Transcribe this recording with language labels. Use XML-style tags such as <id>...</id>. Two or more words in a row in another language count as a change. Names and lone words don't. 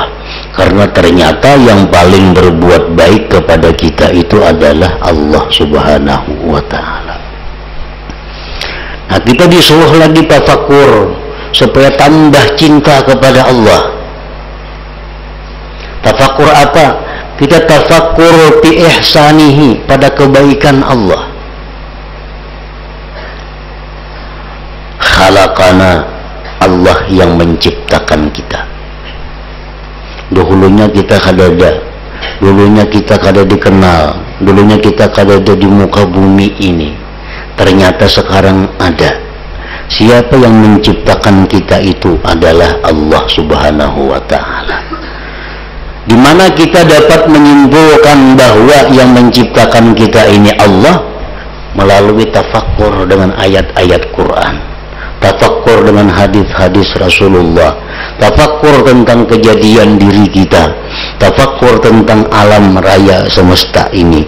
<id>Karena ternyata yang paling berbuat baik kepada kita itu adalah Allah</id> <ar>سبحانه وتعالى.</ar> <id>Nah, kita disuruh lagi tafakkur supaya tambah cinta kepada Allah. Tafakkur apa? Kita tafakkur</id> <ar>في إحسانه,</ar> <id>pada kebaikan Allah. Khalaqana, Allah yang menciptakan kita.</id> <bjn>Dahulunya kita kada ada, dulunya kita kada dikenal, dulunya kita kada ada di muka bumi ini.</bjn> <id>Ternyata sekarang ada. Siapa yang menciptakan kita itu adalah Allah</id> <ar>سبحانه وتعالى.</ar> <id>Di mana kita dapat menyimpulkan bahwa yang menciptakan kita ini Allah melalui tafakkur dengan ayat-ayat Quran, tafakkur dengan hadis-hadis Rasulullah, tafakkur tentang kejadian diri kita, tafakkur tentang alam raya semesta ini.</id>